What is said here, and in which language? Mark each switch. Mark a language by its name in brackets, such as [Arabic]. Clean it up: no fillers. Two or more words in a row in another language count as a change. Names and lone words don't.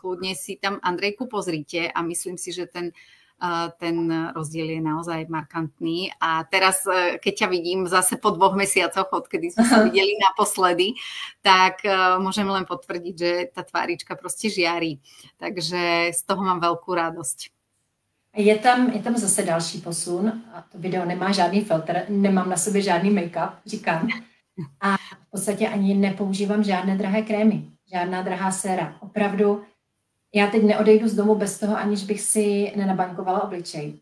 [Slovak] Kľudne si tam, Andrejku, pozrite a myslím si, že ten rozdiel je naozaj markantný. A teraz, keď ťa vidím zase po 2 mesiacoch, odkedy sme sa videli naposledy, tak môžem len potvrdiť, že tá tvárička proste žiari. Takže z toho mám veľkú radosť. [Czech] Je tam zase další posun. A to video nemá žádný filtr, nemám na sobě žádný make-up, říkám. A v podstatě ani nepoužívám žádné drahé krémy, žádná drahá séra. Opravdu, já teď neodejdu z domu bez toho, aniž bych si nenabankovala obličej.